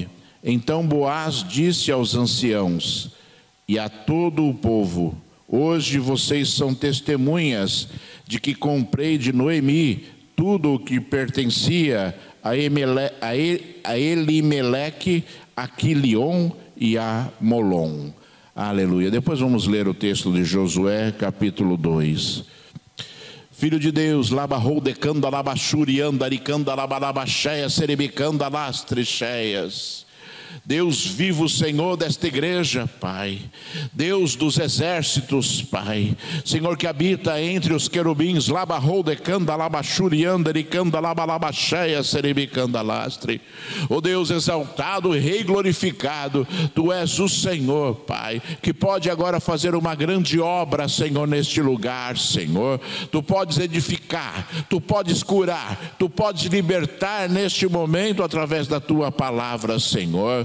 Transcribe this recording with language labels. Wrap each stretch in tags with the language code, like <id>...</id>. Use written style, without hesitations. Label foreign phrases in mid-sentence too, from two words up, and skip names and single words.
<pt>Então Boaz disse aos anciãos e a todo o povo: hoje vocês são testemunhas de que comprei de Noemi tudo o que pertencia a Elimeleque, a Quilion e a Molon. Aleluia. Depois vamos ler o texto de Josué, capítulo 2. Filho de Deus, labarrou decanda labachuri andaricanda labarabacheia serebicanda lastrecheias. Deus vivo, Senhor desta igreja, Pai, Deus dos exércitos, Pai, Senhor que habita entre os querubins, labarrou decanda labachurianda ricanda labalabacheia serebicanda lastre. Ó Deus exaltado e rei glorificado, Tu és o Senhor, Pai, que pode agora fazer uma grande obra, Senhor, neste lugar, Senhor. Tu podes edificar, Tu podes curar, Tu podes libertar neste momento através da Tua palavra, Senhor.</pt>